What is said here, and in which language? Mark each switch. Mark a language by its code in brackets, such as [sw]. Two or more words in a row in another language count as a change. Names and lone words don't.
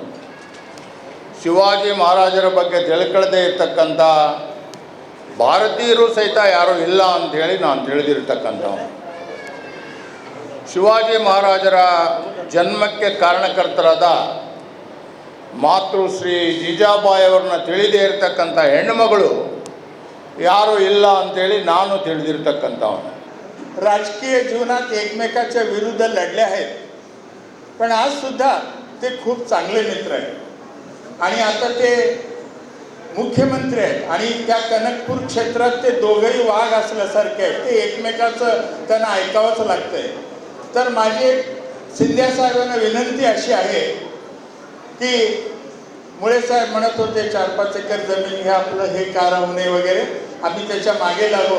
[kn] ಶಿವಾಜಿ ಮಹಾರಾಜರ ಬಗ್ಗೆ ತಿಳ್ಕೊಳ್ಳದೇ ಇರತಕ್ಕಂಥ ಭಾರತೀಯರು ಸಹಿತ ಯಾರೂ ಇಲ್ಲ ಅಂಥೇಳಿ ನಾನು ತಿಳಿದಿರ್ತಕ್ಕಂಥವನು. ಶಿವಾಜಿ ಮಹಾರಾಜರ ಜನ್ಮಕ್ಕೆ ಕಾರಣಕರ್ತರಾದ ಮಾತೃಶ್ರೀ ಜೀಜಾಬಾಯಿಯವ್ರನ್ನ ತಿಳಿದೇ ಇರತಕ್ಕಂಥ ಹೆಣ್ಣುಮಗಳು ಯಾರೂ ಇಲ್ಲ ಅಂಥೇಳಿ ನಾನು ತಿಳಿದಿರ್ತಕ್ಕಂಥವನು. [mr] राजकीय जीवनात एकमेकाच्या विरुद्ध लढले आहेत, पण आज सुद्धा ते खूप चांगले मित्र आहेत आणि आता ते मुख्यमंत्री आहेत आणि त्या कनकपूर क्षेत्रात ते दोघंही वाघ असल्यासारखे आहेत. ते एकमेकाचं त्यांना ऐकावंच लागतंय. तर माझी शिंदे साहेबांना विनंती अशी आहे की मुळे साहेब म्हणत होते 4-5 एकर जमीन घ्या, आपलं हे कारण होणे वगैरे, आम्ही त्याच्या मागे लागो.